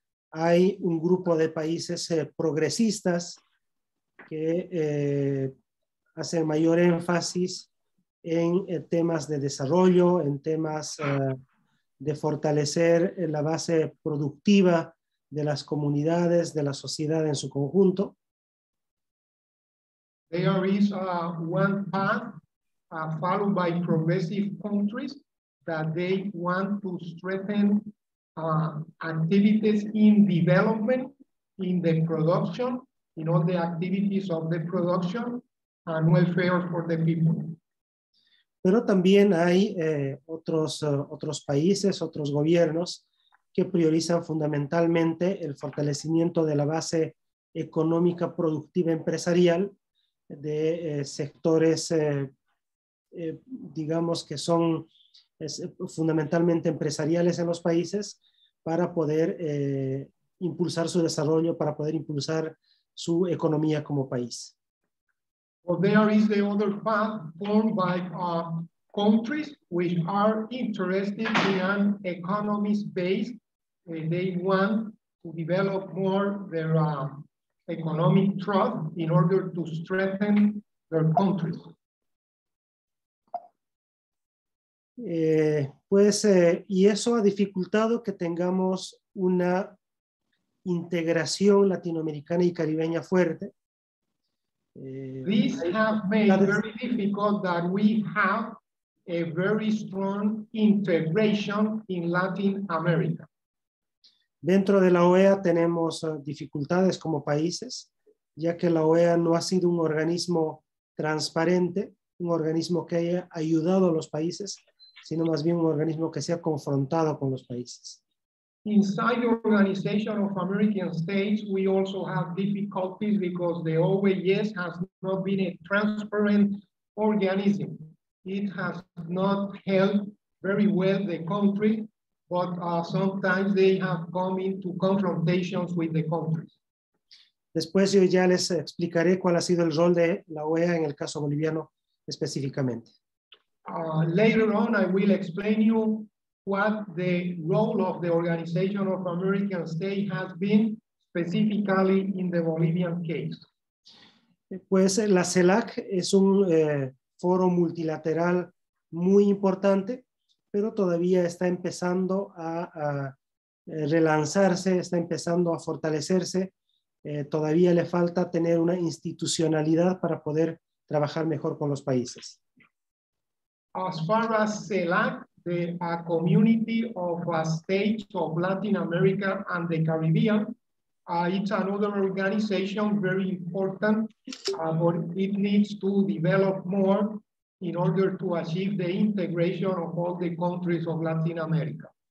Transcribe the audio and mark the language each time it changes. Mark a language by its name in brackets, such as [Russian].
[Spanish] Hay un grupo de países progresistas que hacen mayor énfasis en temas de desarrollo, en temas de fortalecer la base productiva de las comunidades, de la sociedad en su conjunto. [English] There is one path followed by progressive countries that they want to strengthen activities in development, in the production, in all the activities of the production and welfare for the people. [Spanish] Pero también hay otros países, otros gobiernos que priorizan fundamentalmente el fortalecimiento de la base económica productiva empresarial de sectores, digamos que son fundamentalmente empresariales en los países para poder impulsar su desarrollo, para poder impulsar su economía como país. [English] Well, there is the other path formed by countries which are interested in an economy base. They want to develop more their economic trust in order to strengthen their countries. [Spanish] Y eso ha dificultado que tengamos una integración latinoamericana y caribeña fuerte. [English] This has made it very difficult that we have a very strong integration in Latin America. [Spanish] Dentro de la OEA tenemos dificultades como países, ya que la OEA no ha sido un organismo transparente, un organismo que haya ayudado a los países, sino más bien un organismo que se ha confrontado con los países. [English] Inside the Organization of American States, we also have difficulties because the OAS has not been a transparent organism. It has not helped very well the country, but sometimes they have come into confrontations with the countries. [Spanish] Después yo ya les explicaré cuál ha sido el rol de la OEA en el caso boliviano específicamente. [English] Later on, I will explain you what the role of the Organization of American States has been specifically in the Bolivian case. [Spanish] Pues la CELAC es un foro multilateral muy importante, pero todavía está empezando a relanzarse, está empezando a fortalecerse. Todavía le falta tener una institucionalidad para poder trabajar mejor con los países. [English] As far as CELAC, the community of states of Latin America and the Caribbean, it's another organization very important, but it needs to develop more in order to achieve the integration of all the countries of Latin America.